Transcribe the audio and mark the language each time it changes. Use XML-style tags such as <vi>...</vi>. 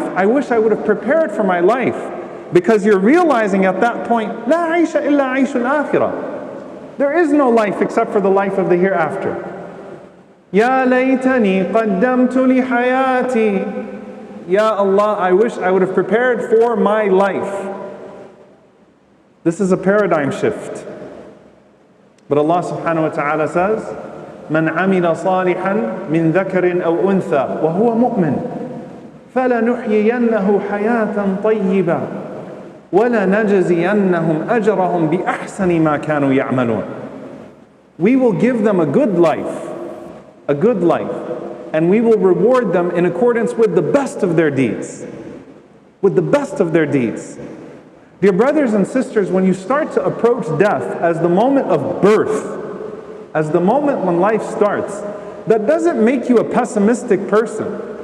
<en>I wish I would have prepared for my life. Because you're realizing at that point,</en> <ar>لا عيش إلا عيش الآخرة.</ar> <en>There is no life except for the life of the hereafter.</en> <ar>Ya laytani qaddamtu li hayati.</ar> <en>Ya Allah, I wish I would have prepared for my life. This is a paradigm shift. But Allah subhanahu wa ta'ala says,</en> <ar>من عمل صالحا من ذكر أو أنثى وهو مؤمن فلنحيينه حياة طيبة وَلَنَجْزِيَنَّهُمْ أَجْرَهُمْ بِأَحْسَنِ مَا كَانُوا يَعْمَلُونَ.</ar> <en>We will give them a good life, and we will reward them in accordance with the best of their deeds. With the best of their deeds. Dear brothers and sisters, when you start to approach death as the moment of birth, as the moment when life starts, that doesn't make you a pessimistic person.</en>